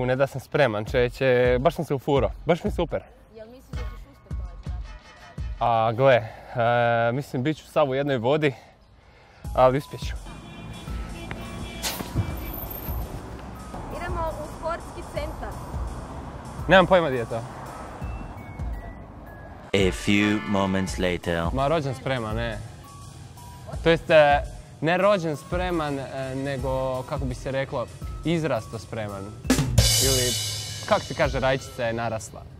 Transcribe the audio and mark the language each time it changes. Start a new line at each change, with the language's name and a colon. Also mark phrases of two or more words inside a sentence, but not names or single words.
Croatian: Ne da sam spreman, čeće, baš sam se ufuro. Baš mi super. Jel misliš da ćeš uspjeti ovaj zadatak? A gle, mislim bit ću sav u jednoj vodi, ali uspjet ću. Idemo u sportski centar. Nemam pojma gdje je to.
English: A few moments later.
Croatian: Ma rođen spreman, ne. To jest, ne rođen spreman, nego, kako bi se reklo, izrasto spreman. Ili, kako se kaže, rajčica je narasla.